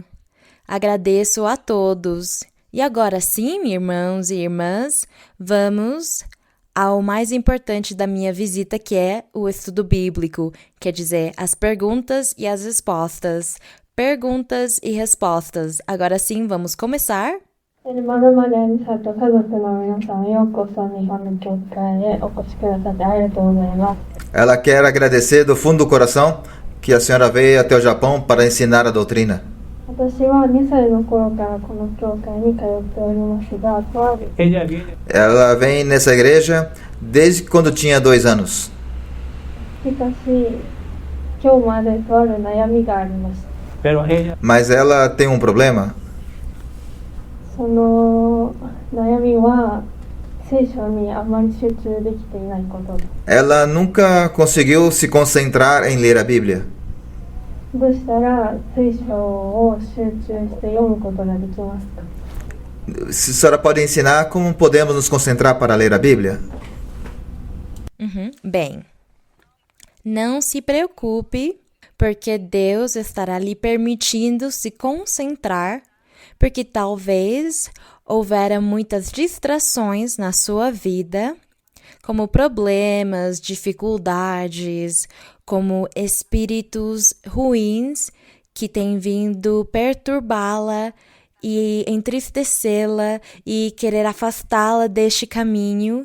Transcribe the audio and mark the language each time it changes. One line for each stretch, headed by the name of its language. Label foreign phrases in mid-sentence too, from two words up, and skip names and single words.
Portuguese: Agradeço a todos. E agora sim, irmãos e irmãs, vamos ao mais importante da minha visita, que é o estudo bíblico, quer dizer, as perguntas e as respostas. perguntas e respostas. Agora sim, vamos começar?
Japanese: まるまるありさと家族の皆さん、ようこそ日本の教会へお越しくださってありがとうございます。
Portuguese: Ela quer agradecer do fundo do coração que a senhora veio até o Japão para ensinar a doutrina.
Japanese: 私は2歳の頃からこの教会に通っておりますが、とある
Spanish: Ella viene,
Portuguese: Ela vem nessa igreja desde quando tinha 2 anos.
Japanese: しかし今日までとある悩みがあります。
Spanish: pero ella
Portuguese: Mas ela tem um problema.
Japanese: その悩みは聖書にあまり集中できていないことです。
Portuguese: Ela nunca conseguiu se concentrar em ler a Bíblia.
Japanese: どうしたら聖書を集中して読むことができますか？
Portuguese: Se a senhora pode ensinar como podemos nos concentrar para ler a Bíblia? Bem, não se preocupe, porque Deus estará lhe permitindo se concentrar, porque talvez houvera muitas distrações na sua vida, como problemas, dificuldades, como espíritos ruins que têm vindo perturbá-la e entristecê-la e querer afastá-la deste caminho.